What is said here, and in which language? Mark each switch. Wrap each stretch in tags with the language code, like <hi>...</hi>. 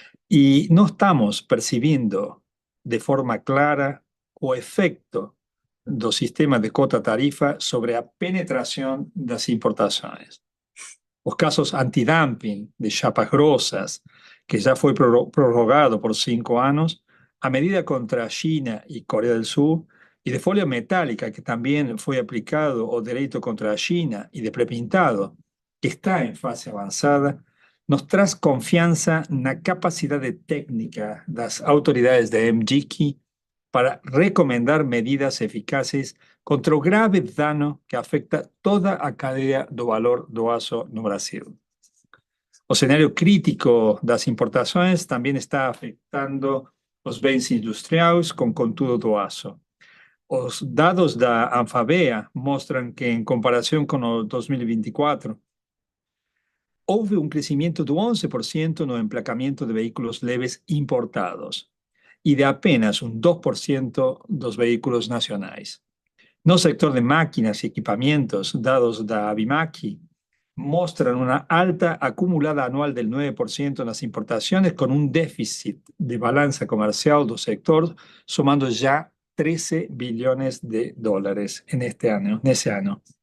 <pt>E não estamos percebendo de forma clara o efeito do sistema de cota-tarifa sobre a penetração das importações. Os casos antidumping de chapas grossas, que já foi prorrogado por 5 anos, a medida contra a China e Coreia do Sul y de folha metálica,</pt> <es>que también fue aplicado</es> <pt>o derecho</pt> <es>contra la China,</es> <pt>y de prepintado,</pt> <es>que está en fase avanzada,</es> <pt>nos traz confianza na capacidade técnica das autoridades da MGIC para recomendar medidas eficaces contra o grave dano que afecta toda a cadeia do valor do aço no Brasil. O cenário crítico das importações também está afetando os bens industriais com contudo do aço. Os dados da Anfavea mostram que, em comparação com o 2024, houve um crescimento de 11% no emplacamento de veículos leves importados e de apenas 2% dos veículos nacionais.</pt> <es>No sector de máquinas y equipamientos,</es> <pt>dados da Abimaki</pt> <es>muestran una alta acumulada anual del 9% en las importaciones, con un déficit de balanza comercial del sector sumando ya 13 billones de dólares en ese año.</es>